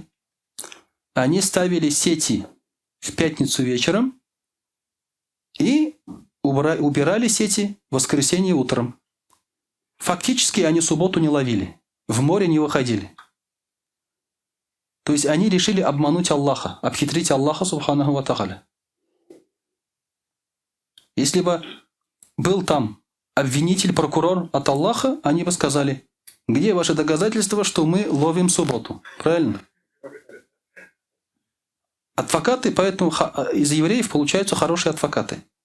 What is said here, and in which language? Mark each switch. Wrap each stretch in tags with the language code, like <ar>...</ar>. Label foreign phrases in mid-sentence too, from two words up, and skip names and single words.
<ru>Они ставили сети в пятницу вечером и убирали сети в воскресенье утром. Фактически они субботу не ловили, в море не выходили. То есть они решили обмануть Аллаха, обхитрить Аллаха,</ru> <ar>سبحانه وتعالى.</ar> <ru>Если бы был там обвинитель, прокурор от Аллаха, они бы сказали: где ваши доказательства, что мы ловим субботу? Правильно? Адвокаты, поэтому из евреев получаются хорошие адвокаты.</ru>